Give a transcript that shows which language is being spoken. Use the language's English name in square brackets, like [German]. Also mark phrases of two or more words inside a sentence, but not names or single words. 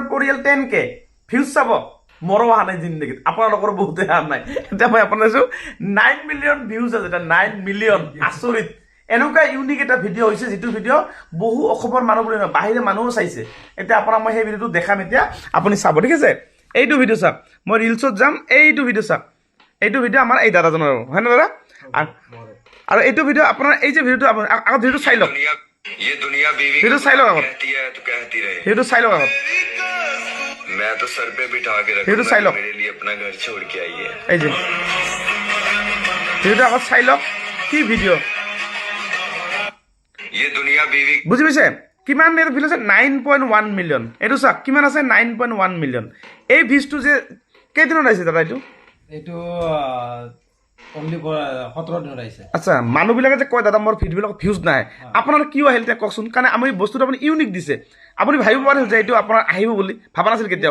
[Assamese] পৰিয়াল 10K ভিউজ চাব মোৰো অহা নাই জিন্দগীত আপোনালোকৰ বহুতে অহা নাই এতিয়া মই আপোনাৰ 9 [English] million views [Assamese] আছে এটা 9 মিলিয়ন আচৰিত এনেকুৱা ইউনিক এটা ভিডিঅ' হৈছে যিটো ভিডিঅ' বহু অসমৰ মানুহ বুলি নহয় বাহিৰে মানুহো চাইছে এতিয়া আপোনাক মই সেই ভিডিঅ'টো দেখাম এতিয়া আপুনি চাব ঠিক আছে এইটো ভিডিঅ' চাওক মই ৰিলছত যাম এইটো ভিডিঅ' চাওক এইটো ভিডিঅ' আমাৰ এই দাদাজনৰ হয় না দাদা আৰু এইটো ভিডিঅ' আপোনাৰ এই যে ভিডিঅ'টো আগত ভিডিঅ'টো চাই লওক ভিডিঅ' চাই লওক আগত ভিডিঅ'টো চাই লওক আগত [Hindi] मैं तो सर पे बिठा के [Assamese] ভিডিঅ'টো চাই লওক [Hindi] मेरे लिए अपना घर छोड़ के आई है [Assamese] এই যে ভিডিঅ'টো আগত চাই লওক কি ভিডিঅ' [Hindi] ये दुनिया बीवी [Assamese] বুজি পাইছে কিমান ভিউ আছে 9.1 মিলিয়ন এইটো চাওক কিমান আছে 9.1 মিলিয়ন এই ভিউজটো যে কেইদিনত আহিছে দাদা এইটো অনলি 17 দিনত আহিছে আচ্ছা মানুহবিলাকে যে কয় দাদা মোৰ ভিডিঅ'বিলাক ভিউজ নাই আপোনাৰ কিয় আহিল তেওঁ কওকচোন কাৰণ আমি বস্তুটো আপুনি ইউনিক দিছে আপুনি ভাবিব পাৰিছিল যে এইটো আপোনাৰ আহিব বুলি ভাবা নাছিল কেতিয়াও